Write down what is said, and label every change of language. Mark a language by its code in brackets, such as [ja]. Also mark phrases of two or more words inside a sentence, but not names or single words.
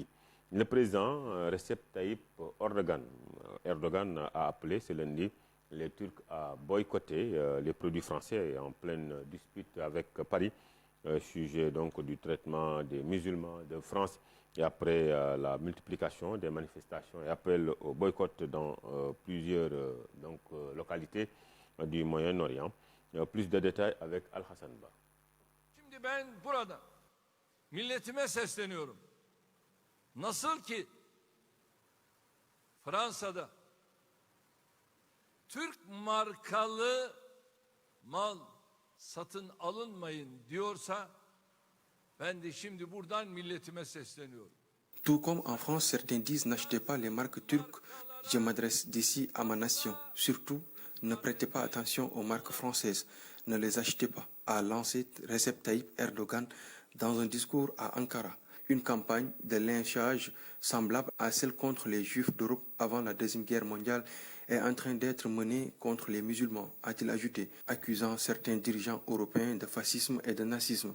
[fr] Le président Recep Tayyip Erdogan a appelé ce lundi les Turcs à boycotter les produits français en pleine dispute avec Paris sujet donc du traitement des musulmans de France et après la multiplication des manifestations et appel au boycott dans plusieurs localités du Moyen-Orient. Plus de détails avec Al-Hassan Ba. [tr] Şimdi ben burada milletime sesleniyorum. Nasıl ki Fransa'da Türk markalı mal satın alınmayın diyorsa ben de şimdi buradan milletime sesleniyorum. [fr] Tout comme en France, certains disent n'achetez pas les marques turques, je m'adresse d'ici à ma nation. Surtout, ne prêtez pas attention aux marques françaises, ne les achetez pas, a lancé Recep Tayyip Erdogan dans un discours à Ankara. Une campagne de lynchage semblable à celle contre les Juifs d'Europe avant la Deuxième Guerre mondiale est en train d'être menée contre les musulmans, a-t-il ajouté, accusant certains dirigeants européens de fascisme et de nazisme.